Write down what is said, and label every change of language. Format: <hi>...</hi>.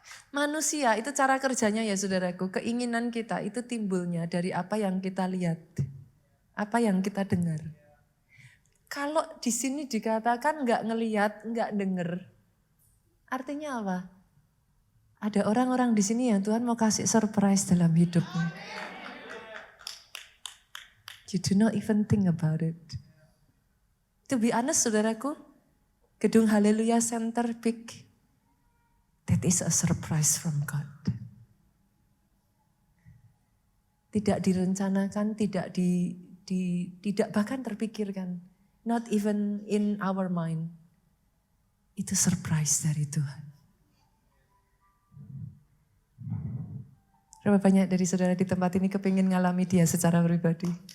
<id>Manusia itu cara kerjanya ya saudaraku, keinginan kita itu timbulnya dari apa yang kita lihat, apa yang kita dengar. Kalau di sini dikatakan enggak ngelihat, enggak denger, artinya apa? Ada orang-orang di sini yang Tuhan mau kasih surprise dalam hidupnya.</id> <en>You do not even think about it. To be honest</en> <id>saudaraku, gedung</id> <en>Haleluya Center Peak, that is a surprise from God.</en> <id>Tidak direncanakan, tidak bahkan terpikirkan.</id> <en>Not even in our mind.</en> <id>Itu surprise dari Tuhan. Berapa banyak dari saudara di tempat ini kepingin ngalami dia secara pribadi?</id>